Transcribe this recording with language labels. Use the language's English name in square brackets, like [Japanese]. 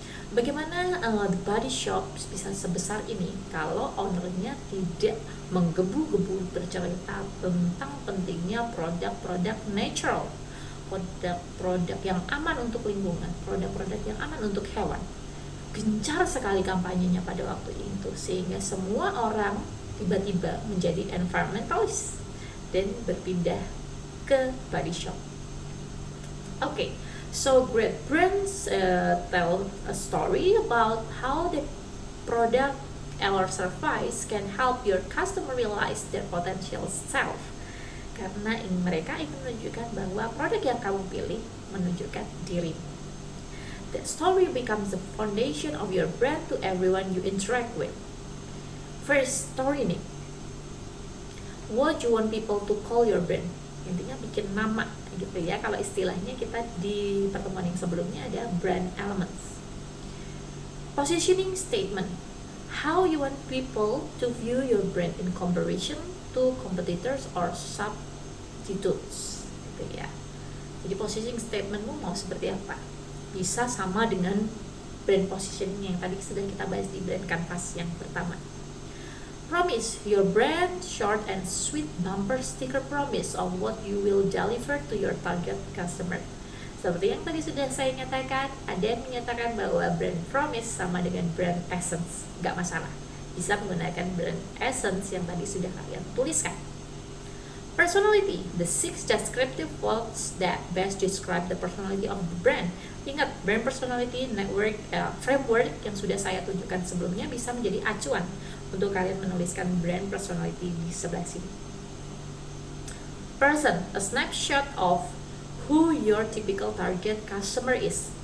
[Indonesian] Bagaimana The Body Shop bisa sebesar ini kalau ownernya tidak menggebu-gebu bercerita tentang pentingnya produk-produk natural, produk-produk yang aman untuk lingkungan, produk-produk yang aman untuk hewan. Gencar sekali kampanyenya pada waktu itu sehingga semua orang tiba-tiba menjadi environmentalist dan berpindah ke body shop. [English] Okay, so great brands tell a story about how the product or service can help your customer realize their potential self. [Indonesian] Karena mereka ingin menunjukkan bahwa produk yang kamu pilih menunjukkan dirimu. [English] That story becomes the foundation of your brand to everyone you interact with. First, story name. What you want people to call your brand? [Indonesian] Intinya bikin nama, gitu ya. Kalau istilahnya kita di pertemuan yang sebelumnya ada brand elements. [English] Positioning statement. How you want people to view your brand in comparison to competitors or substitutes, [Indonesian] gitu ya. Jadi positioning statementmu mau seperti apa? Bisa sama dengan brand positioning yang tadi sudah kita bahas di brand canvas yang pertama. [English] Promise, your brand short and sweet bumper sticker promise of what you will deliver to your target customer. [Indonesian] Seperti yang tadi sudah saya nyatakan, ada yang menyatakan bahwa brand promise sama dengan brand essence. Nggak masalah, bisa menggunakan brand essence yang tadi sudah kalian tuliskan. [English] Personality, the 6 descriptive words that best describe the personality of the brand. [Indonesian] Ingat, brand personality network framework yang sudah saya tunjukkan sebelumnya bisa menjadi acuan untuk kalian menuliskan brand personality di sebelah sini. [English] Person, a snapshot of who your typical target customer is.